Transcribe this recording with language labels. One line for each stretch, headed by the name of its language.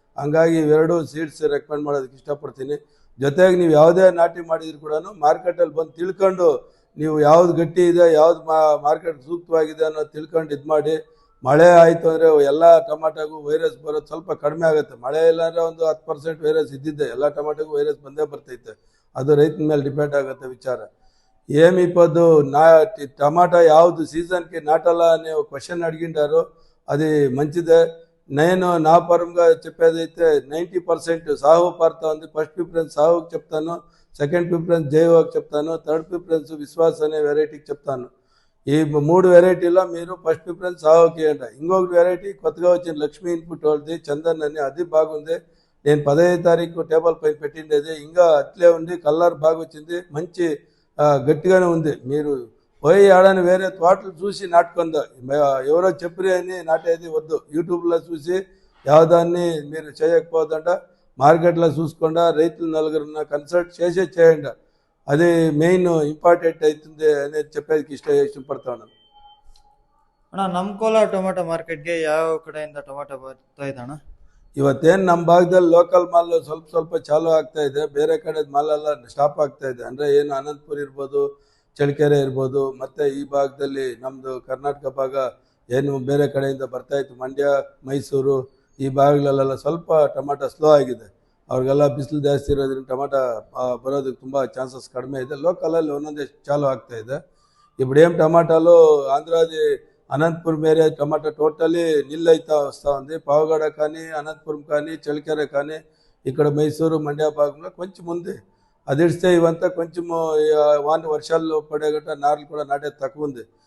Kannada: ಹಂಗಾಗಿ ಇವೆರಡು seeds recommend ಮಾಡೋದಕ್ಕೆ ಇಷ್ಟಪಡ್ತೀನಿ. ಜೊತೆಗೆ ನೀವು ಯಾವುದೇ ನಾಟಿ ಮಾಡಿದ್ರು ಕೂಡ ಮಾರ್ಕೆಟಲ್ಲಿ ಬಂದು ತಿಳ್ಕೊಂಡು, ನೀವು ಯಾವ್ದು ಗಟ್ಟಿ ಇದೆ, ಯಾವ್ದು ಮಾರ್ಕೆಟ್ ಸೂಕ್ತವಾಗಿದೆ ಅನ್ನೋದು ತಿಳ್ಕೊಂಡು ಇದು ಮಾಡಿ. ಮಳೆ ಆಯಿತು ಅಂದರೆ ಎಲ್ಲ ಟೊಮಾಟೋಗೂ ವೈರಸ್ ಬರೋದು ಸ್ವಲ್ಪ ಕಡಿಮೆ ಆಗುತ್ತೆ. ಮಳೆ ಇಲ್ಲಾಂದರೆ ಒಂದು 10% ವೈರಸ್ ಇದ್ದಿದ್ದೆ, ಎಲ್ಲ ಟೊಮಾಟೋಗೂ ವೈರಸ್ ಬಂದೇ ಬರ್ತೈತೆ. ಅದು ರೈತನ ಮೇಲೆ ಡಿಪೆಂಡ್ ಆಗುತ್ತೆ ವಿಚಾರ.
Telugu: ఏమిపదు నా టమాటా యాವುದು సీజన్కి నాటాలా అనే ఒక క్వశ్చన్ అడిగిండారు. అది మంచిదే. నేను నా పరంగా చెప్పేదైతే 90% సాగు పారుతా ఉంది. ఫస్ట్ ప్రిఫరెన్స్ సాగుకి చెప్తాను, సెకండ్ ప్రిఫరెన్స్ జైవోకి చెప్తాను, థర్డ్ ప్రిఫరెన్స్ విశ్వాస్ అనే వెరైటీకి చెప్తాను. ఈ 3 వెరైటీలో మీరు ఫస్ట్ ప్రిఫరెన్స్ సాగుకి అంట. ఇంకొక వెరైటీ కొత్తగా వచ్చిన లక్ష్మీ ఇన్పుట్ వాళ్ళది చందన్ అని, అది బాగుంది. నేను 15వ తారీఖు టేబుల్ పైన పెట్టిండేది, ఇంకా అట్లే ఉంది. కలర్ బాగా వచ్చింది, మంచి గట్టిగానే ఉంది. మీరు పోయి ఆడని వేరే తోటలు చూసి నాటుకుందా, ఎవరో చెప్పరి అని నాటేది వద్దు. యూట్యూబ్లో చూసి యావదాన్ని మీరు చేయకపోదంట, మార్కెట్లో చూసుకుండా రైతులు నలుగురున్న కన్సల్ట్ చేయండి. అది మెయిన్ ఇంపార్టెంట్ అవుతుంది అనేది చెప్పేది ఇష్టపడతాను.
Kannada: ಅಣ್ಣ, ನಮ್ಮ ಕೋಲಾರ ಟೊಮೆಟೊ ಮಾರ್ಕೆಟ್ಗೆ ಯಾವ ಕಡೆಯಿಂದ ಟೊಮೆಟೊ ಬರ್ತಾ ಇದೆ ಅಣ್ಣ? ಇವತ್ತೇನು ನಮ್ಮ ಭಾಗದಲ್ಲಿ ಲೋಕಲ್ ಮಾಲ್ ಸ್ವಲ್ಪ ಚಾಲು ಆಗ್ತಾ ಇದೆ, ಬೇರೆ ಕಡೆ ಮಾಲೆಲ್ಲ ಸ್ಟಾಪ್ ಆಗ್ತಾ ಇದೆ. ಅಂದರೆ ಏನು ಅನಂತಪುರ ಇರ್ಬೋದು, ಚಳ್ಳಕೆರೆ ಇರ್ಬೋದು, ಮತ್ತು ಈ ಭಾಗದಲ್ಲಿ ನಮ್ಮದು ಕರ್ನಾಟಕ ಭಾಗ ಏನು ಬೇರೆ ಕಡೆಯಿಂದ ಬರ್ತಾಯಿತ್ತು, ಮಂಡ್ಯ, ಮೈಸೂರು ಈ ಭಾಗಗಳಲ್ಲೆಲ್ಲ ಸ್ವಲ್ಪ ಟೊಮಾಟೊ ಸ್ಲೋ ಆಗಿದೆ. ಅವ್ರಿಗೆಲ್ಲ ಬಿಸಿಲು ಜಾಸ್ತಿ ಇರೋದ್ರಿಂದ ಟೊಮಾಟೊ ಬರೋದಕ್ಕೆ ತುಂಬ ಚಾನ್ಸಸ್ ಕಡಿಮೆ ಇದೆ. ಲೋಕಲಲ್ಲಿ ಒಂದೊಂದೇ ಚಾಲು ಆಗ್ತಾ ಇದೆ.
Telugu: ఇప్పుడు ఏం టమాటాలు ఆంధ్రాది అనంతపురం ఏరియా టమాటా టోటలీ నిల్ అయితే వస్తూ ఉంది. పావగడ కానీ, అనంతపురం కానీ, చಳ್ಳకెರೆ కానీ, ఇక్కడ మైసూరు, మండ్య భాగంలో కొంచెం ఉంది. అది ఇస్తే ఇవంతా కొంచెము వర్షాలు పడే గట్ట నార్లు కూడా నాటేది తక్కువ ఉంది.